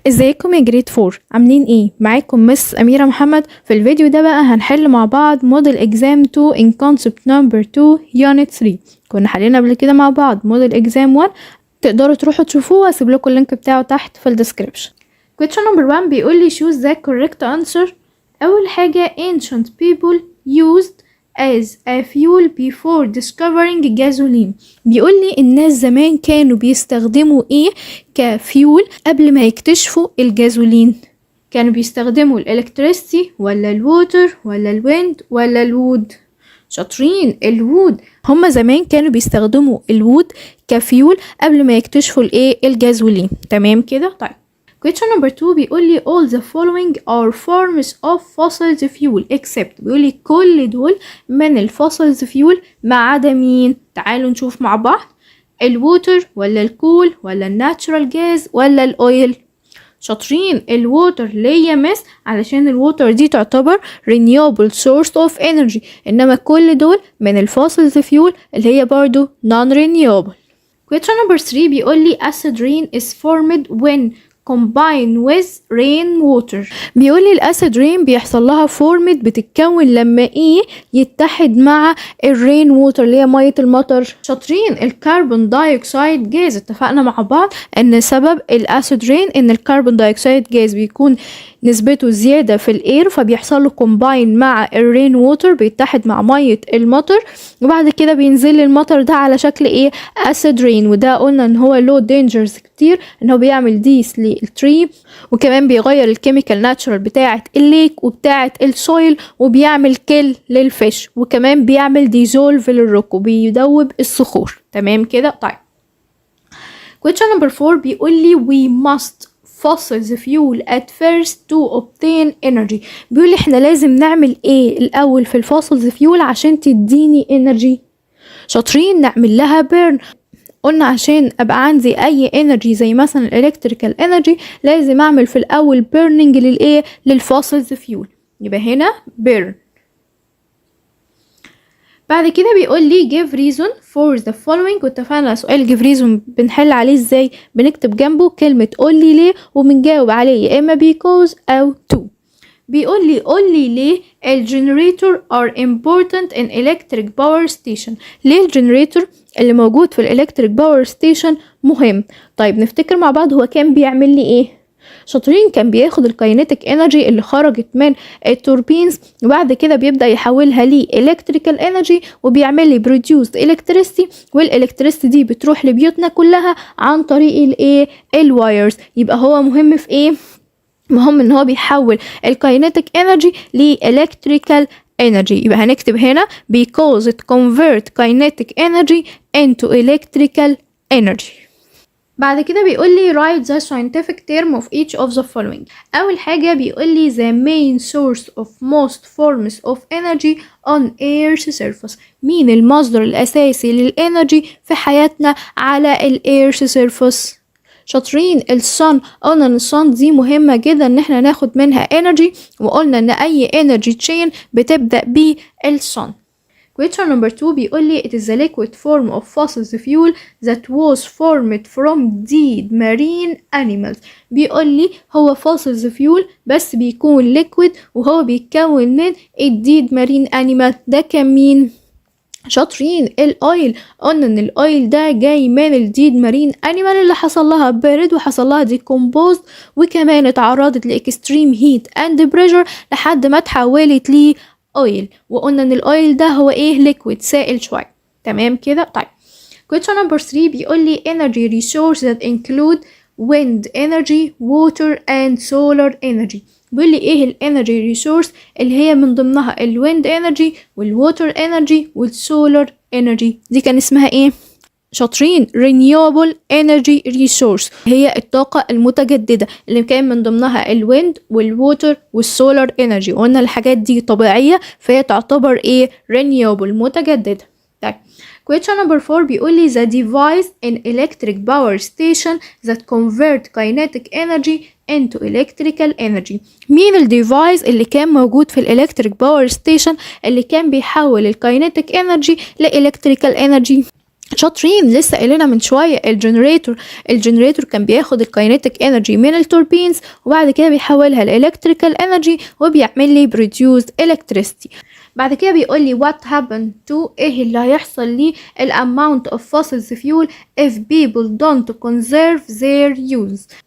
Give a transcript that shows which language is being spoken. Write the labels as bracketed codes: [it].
[ar] ازيكم يا جريد 4 عاملين ايه؟ معاكم مس أميرة محمد. في الفيديو ده بقى هنحل مع بعض موديل اكزام 2 [en] in concept number 2 unit 3. [ar] كنا حلينا قبل كده مع بعض موديل اكزام 1، تقدروا تروحوا تشوفوه واسيب لكم اللينك بتاعه تحت في الديسكريبشن. [en] question number 1 [ar] بيقول لي [en] choose the correct answer. [ar] اول حاجة [en] ancient people used as a fuel before discovering gasoline. [ar] بيقول لي الناس زمان كانوا بيستخدموا ايه كفيول قبل ما يكتشفوا الجازولين؟ كانوا بيستخدموا الالكتريستي ولا الووتر ولا الويند ولا الوود؟ شاطرين، الوود. هما زمان كانوا بيستخدموا الوود كفيول قبل ما يكتشفوا الايه الجازولين. تمام كده. طيب [en] question number 2 [ar] بيقول لي [en] all the following are forms of fossil fuel except. [ar] بيقول لي كل دول من الفوسلز فيول ما عدا مين؟ تعالوا نشوف مع بعض. الووتر ولا الكول ولا الناتشورال جاز ولا الاويل؟ شاطرين، الووتر. ليه يا مس؟ علشان الووتر دي تعتبر [en] renewable source of energy، [ar] انما كل دول من الفوسلز فيول اللي هي برضو [en] non renewable. question number 3 [ar] بيقول لي [en] acid rain is formed when combine with rain water. [ar] بيقول لي الاسيد رين بيحصل لها فورمت، بتتكون لما ايه يتحد مع الرين ووتر اللي هي ميه المطر. شاطرين، الكربون دايوكسيد جاز. اتفقنا مع بعض ان سبب الاسيد رين ان الكربون دايوكسيد جاز بيكون نسبته زيادة في الاير، فبيحصل له كومباين مع الرين ووتر، بيتحد مع مية المطر، وبعد كده بينزل المطر ده على شكل ايه؟ اسيد رين. وده قلنا ان هو له دينجرز كتير، ان هو بيعمل ديس للتري، وكمان بيغير الكيميكال ناتشورال بتاعة الليك وبتاعة السويل، وبيعمل كيل للفيش، وكمان بيعمل ديزولف للروك وبيدوب الصخور. تمام كده. طيب [en] question number 4 [ar] بيقول لي [en] we must fossil fuel at first to obtain energy. [ar] بيقول لي احنا لازم نعمل ايه الاول في الفوسلز فيول عشان تديني انرجي؟ شاطرين، نعمل لها بيرن. قلنا عشان ابقى عندي اي انرجي زي مثلا الالكتريكال انرجي لازم اعمل في الاول بيرنينج للايه؟ للفوسلز فيول. يبقى هنا بيرن. بعد كده بيقول لي [en] give reason for the following. [ar] واتفقنا سؤال give reason بنحل عليه ازاي؟ بنكتب جنبه كلمة قول لي ليه، وبنجاوب عليه يا اما because او to. بيقول لي قول لي ليه الجنريتور [en] are important in electric power station. [ar] ليه الجنريتور اللي موجود في الالكتريك باور ستيشن مهم؟ طيب نفتكر مع بعض هو كان بيعمل لي ايه؟ شاطرين، كان بياخد الكاينيتيك انرجي اللي خرجت من التوربينز، وبعد كده بيبدا يحولها لي الكتريكال انرجي، وبيعمل لي بروديوسد الكتريستي، والالكتريستي دي بتروح لبيوتنا كلها عن طريق الايه؟ الوايرز. يبقى هو مهم في ايه؟ مهم ان هو بيحول الكاينيتيك انرجي لالكتريكال energy. يبقى هنكتب هنا [en] because it convert kinetic energy into electrical energy. [ar] بعد كده بيقول لي [en] write the scientific term of each of the following. [ar] أول حاجة بيقول لي [en] the main source of most forms of energy on Earth's surface. [ar] مين المصدر الأساسي للإنرجي في حياتنا على الإيرث surface؟ شاطرين، الصن. قلنا ان الصن دي مهمة جدا ان احنا ناخد منها انرجي، وقلنا ان اي انرجي تشين بتبدأ بالصن. [en] question number 2 [ar] بيقول لي [en] it is a liquid form of fossil fuel that was formed from dead marine animals. [ar] بيقول لي هو fossil fuel بس بيكون liquid، وهو بيتكون من الديد مارين animal. ده كان مين؟ شاطرين، الاويل. قلنا ان الاويل ده جاي من الديد مارين انيمال اللي حصل لها بارد وحصل لها ديكومبوزد، وكمان اتعرضت لاكستريم هيت اند بريشر لحد ما اتحولت لي اويل. وقلنا ان الاويل ده هو ايه؟ ليكويد، سائل شويه. تمام كده. طيب [en] question number 3 [ar] بيقول لي [en] energy resource that include wind energy, water and solar energy. [ar] بيقول لي ايه الانرجي ريسورس اللي هي من ضمنها الويند انرجي والووتر انرجي والسولار انرجي؟ دي كان اسمها ايه؟ شاطرين، [en] renewable energy resource، [ar] هي الطاقة المتجددة اللي كان من ضمنها الويند والووتر والسولار انرجي. وقلنا الحاجات دي طبيعية فهي تعتبر ايه؟ renewable، متجددة. طيب [en] question number 4 [ar] بيقول لي [en] the device in electric power station that convert kinetic energy into electrical energy. [ar] مين الديفايس اللي كان موجود في الالكتريك باور ستيشن اللي كان بيحول الكاينيتيك انرجي لالكتريكال انرجي؟ شاطرين. لسه قايلينها من شويه الجنريتور كان بياخد الكاينيتيك انرجي من التوربينز وبعد كده بيحولها لالكتريكال انرجي وبيعمل لي بروديوسد الكتريستي. بعد كده بيقول لي [en] what happened to [ar] ايه اللي هيحصل لي ال [en] amount of fossil fuel if people don't conserve their use.